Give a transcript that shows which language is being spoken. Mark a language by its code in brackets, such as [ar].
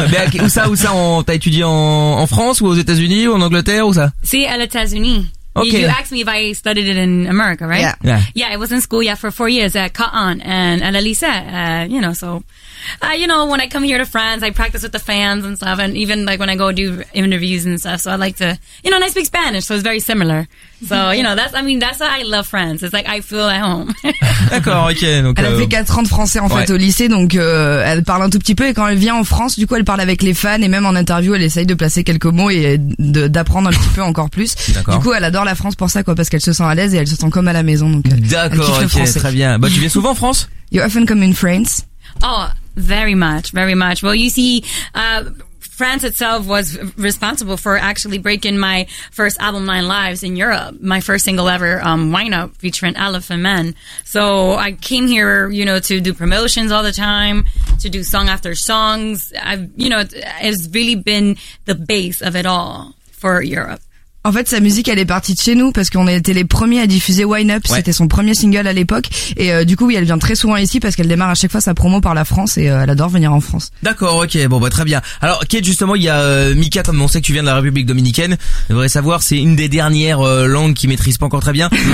[fr] Mais où ça, t'as étudié en France ou aux États-Unis ou en Angleterre ou ça? Si, à l'États-Unis. Okay. [en] You asked me if I studied it in America, right? Yeah. Yeah, I was in school, for 4 years at Caen and at la lycée, you know, so. You know, when I come here to France, I practice with the fans and stuff, and even like when I go do interviews and stuff, so I like to, you know, and I speak Spanish, so it's very similar. So, you know, that's why I love France. It's like, I feel at home. [fr] D'accord, ok. Donc, elle a fait 4 ans de français, en fait, ouais. Au lycée, donc, elle parle un tout petit peu, et quand elle vient en France, du coup, elle parle avec les fans, et même en interview, elle essaye de placer quelques mots et d'apprendre un petit peu encore plus. D'accord. Du coup, elle adore la France pour ça, quoi, parce qu'elle se sent à l'aise et elle se sent comme à la maison, donc. D'accord, elle kiffe le français. Très bien. Bah, tu viens souvent en France? [en] You often come in France. Oh. Very much, very much. Well, you see, France itself was responsible for actually breaking my first album, Nine Lives, in Europe. My first single ever, Wine Up, featuring Elephant Man. So I came here, you know, to do promotions all the time, to do song after songs. It's really been the base of it all for Europe. [fr] En fait, sa musique, elle est partie de chez nous parce qu'on était les premiers à diffuser Wine Up. Ouais. C'était son premier single à l'époque. Et du coup, oui, elle vient très souvent ici parce qu'elle démarre à chaque fois sa promo par la France et elle adore venir en France. D'accord, ok. Bon, bah, très bien. Alors, Kate, justement, il y a Mika, comme on sait que tu viens de la République Dominicaine. Je voudrais savoir, c'est une des dernières langues qu'il maîtrise pas encore très bien.